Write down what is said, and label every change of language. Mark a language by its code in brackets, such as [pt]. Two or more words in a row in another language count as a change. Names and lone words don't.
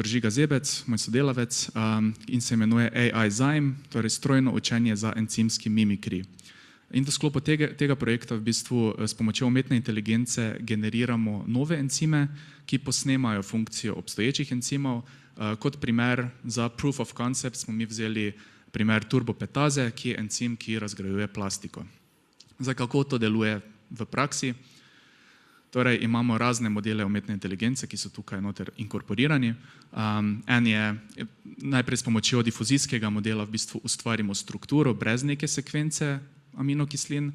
[sl] Žiga Zebec, moj sodelavec, in se imenuje AI Zyme, torej strojno učenje za encimski mimikri. In v sklopu tega projekta v bistvu s pomočjo umetne inteligence generiramo nove encime, ki posnemajo funkcijo obstoječih encimov. Kot primer za [en] proof of concept [sl] smo mi vzeli primer turbopetaze, ki je encim, ki razgrajuje plastiko. Zdaj, kako to deluje v praksi? Torej, imamo razne modele umetne inteligence, ki so tukaj noter inkorporirani. En je, najprej s pomočjo difuzijskega modela v bistvu ustvarimo strukturo brez neke sekvence aminokislin.